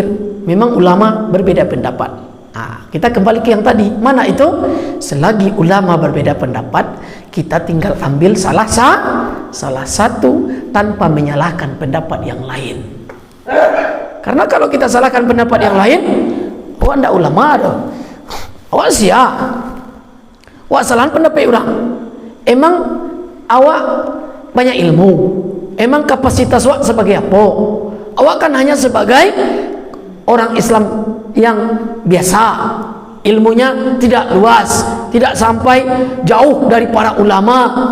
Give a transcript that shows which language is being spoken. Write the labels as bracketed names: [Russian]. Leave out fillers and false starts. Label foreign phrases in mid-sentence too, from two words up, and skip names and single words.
[Indonesian] Memang ulama berbeda pendapat. Kita kembali ke yang tadi. Mana itu? Selagi ulama berbeda pendapat, kita tinggal ambil salah satu tanpa menyalahkan pendapat yang lain. Karena kalau kita salahkan pendapat yang lain, [Minangkabau] awak ndak ulama dah. Awak sia. Awak salah pendapat orang. Emang awak banyak ilmu. Emang kapasitas awak sebagai apa? Awak kan hanya sebagai orang Islam yang biasa. [Indonesian] Ilmunya tidak luas, tidak sampai jauh dari para ulama.